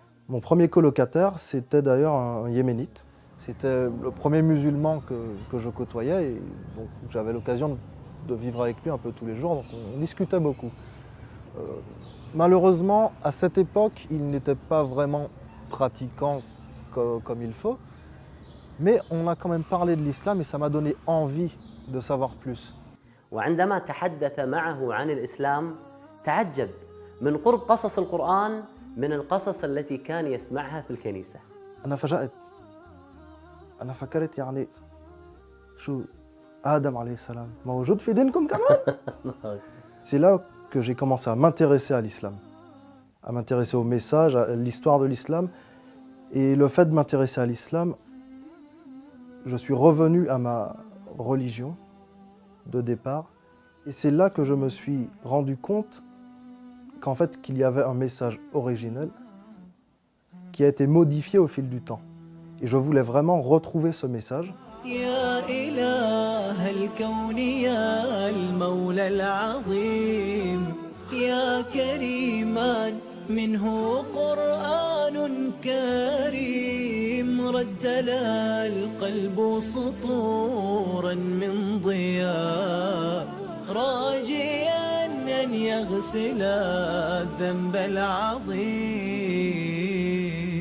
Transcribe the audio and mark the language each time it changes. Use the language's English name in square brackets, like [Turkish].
[French] Mon premier colocataire, c'était d'ailleurs un yéménite. C'était le premier musulman que je côtoyais et donc j'avais l'occasion de vivre avec lui un peu tous les jours, donc on discutait beaucoup. Malheureusement, à cette époque, il n'était pas vraiment pratiquant comme il faut, mais on a quand même parlé de l'islam et ça m'a donné envie de savoir plus. [Arabic] وعندما تحدث معه عن الإسلام تعجب من قرب قصص القرآن من القصص التي كان يسمعها في الكنيسة. أنا فجأت، أنا فكرت يعني شو آدم عليه السلام موجود في دينكم كمان؟ [French] C'est là que j'ai commencé à m'intéresser à l'islam, à m'intéresser au message, à l'histoire de l'islam. Et le fait de m'intéresser à l'islam, je suis revenu à ma religion de départ. Et c'est là que je me suis rendu compte qu'en fait, qu'il y avait un message originel qui a été modifié au fil du temps. Et je voulais vraiment retrouver ce message. [Arabic] يا إله الكون يا المولى العظيم يا كريما منه قرآن كريم ردل القلب سطورا من ضياء راجيا أن يغسل الذنب العظيم.